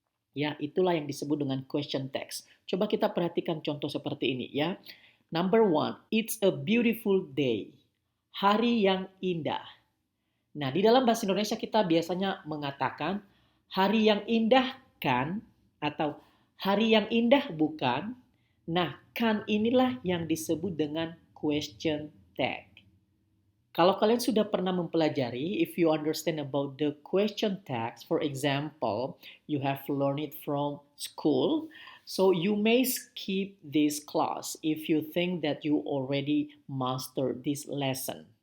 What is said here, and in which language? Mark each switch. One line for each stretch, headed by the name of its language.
Indonesian: Ya, itulah yang disebut dengan question text. Coba kita perhatikan contoh seperti ini ya.
English: Number one, it's a beautiful day.
Indonesian: Hari yang indah. Nah, di dalam bahasa Indonesia kita biasanya mengatakan hari yang indah kan atau hari yang indah bukan. Nah, kan inilah yang disebut dengan question tag. Kalau kalian sudah pernah mempelajari,
English: if you understand about the question tags, for example, you have learned it from school, so you may skip this class if you think that you already mastered this lesson.